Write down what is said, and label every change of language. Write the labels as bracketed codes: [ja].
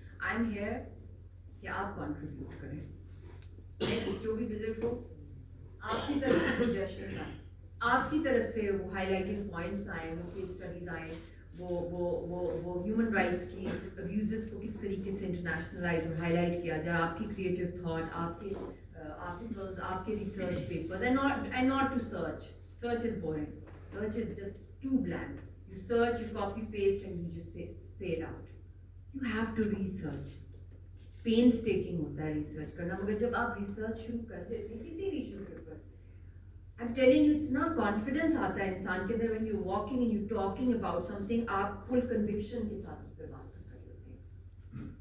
[en] I am here [ur] کہ آپ contribute کریں. نیکسٹ جو بھی وزٹ ہو, آپ کی طرف سے سجیشن آئیں, آپ کی طرف سے وہ ہائی لائٹنگ پوائنٹس آئیں, وہ کیس اسٹڈیز آئیں, وہ ہیومن رائٹس کی ابیوزز کو کس طریقے سے انٹرنیشنلائز اور ہائی لائٹ کیا جائے. آپ کی کریٹو تھاٹ, آپ کے آرٹیکلز, آپ کے research papers, [en] And not to search. Search is boring. Search is just too bland. You search, you copy paste, and you just say it out. You have to research. [ur] Painstaking ہوتا ہے research کرنا, مگر جب آپ research شروع کر دیتے ہیں کسی بھی ایشو کے اوپر, [en] I'm telling you, [ur] اتنا کانفیڈنس آتا ہے انسان کے اندر. [en] when you're walking and you're talking about something, [ur] آپ فل کنوکشن کے ساتھ اس پہ بات کر رہے ہوتے ہیں.